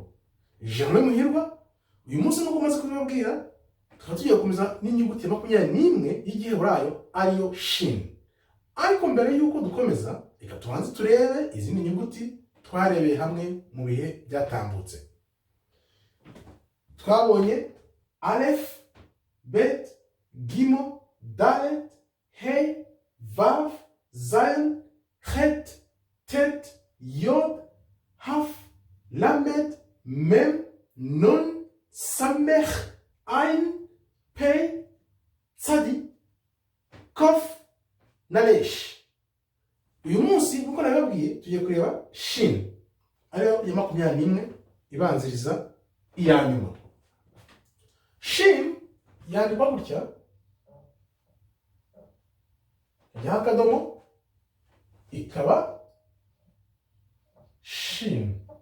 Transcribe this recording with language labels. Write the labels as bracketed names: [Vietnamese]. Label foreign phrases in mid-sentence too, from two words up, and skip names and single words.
[Kinyarwanda] Jamwe muhirwa, uyu munsi nuko maze kubibabwira, tukaba tugiye gukomeza n'inyuguti ya 21 y'igiheburayo ariyo shin. Ariko mbere yuko dukomeza, reka tubanze turebe izindi nyuguti twarebeye hamwe mu bihe byatambutse. Twabonye Aleph, Bet, Gimo, Dalet, Hey, Vav, Zayin, Het, Tet, Yod, Haf, Lamed, Mem, Nun, Samech, Ain, Pei, Tzadi, Kof, Nalesh. Uyu munsi nkuko nababwiye tugiye kureba shin, ariyo ya 21 ibanziriza iya nyuma. Shin yandikwa gutya, y'akadomo ikaba shin.